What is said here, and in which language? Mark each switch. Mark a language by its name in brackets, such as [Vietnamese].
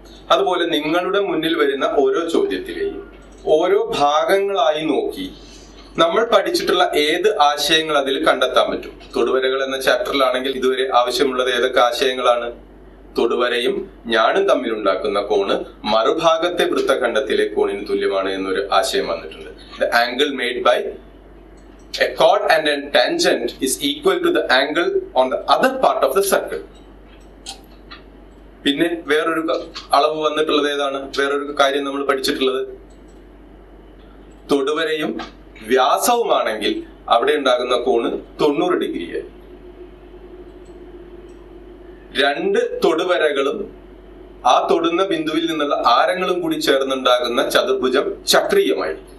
[Malayalam] അതുപോലെ നിങ്ങളുടെ മുന്നിൽ വരുന്ന ഓരോ ചോദ്യത്തിലെയും ഓരോ ഭാഗങ്ങളായി നോക്കി നമ്മൾ പഠിച്ചിട്ടുള്ള ഏത് ആശയങ്ങൾ അതിൽ കണ്ടെത്താൻ പറ്റും. തൊടുവരകൾ എന്ന ചാപ്റ്ററിലാണെങ്കിൽ ഇതുവരെ ആവശ്യമുള്ളത് ഏതൊക്കെ ആശയങ്ങളാണ്? തൊടുവരയും ഞാനും തമ്മിലുണ്ടാക്കുന്ന കോണ് മറുഭാഗത്തെ വൃത്തഖണ്ഡത്തിലെ കോണിന് തുല്യമാണ് എന്നൊരു ആശയം വന്നിട്ടുണ്ട്. [English] The angle made by a chord and a tangent is equal to the angle on the other part of the circle. [Malayalam] പിന്നെ വേറൊരു അളവ് വന്നിട്ടുള്ളത് ഏതാണ്? വേറൊരു കാര്യം നമ്മൾ പഠിച്ചിട്ടുള്ളത്, തൊടുവരയും വ്യാസവുമാണെങ്കിൽ അവിടെ ഉണ്ടാകുന്ന കോണ് 90 ഡിഗ്രിയായി. രണ്ട് തൊടുവരകളും ആ തൊടുന്ന ബിന്ദുവിൽ നിന്നുള്ള ആരങ്ങളും കൂടി ചേർന്നുണ്ടാകുന്ന ചതുർഭുജം ചക്രീയമായി.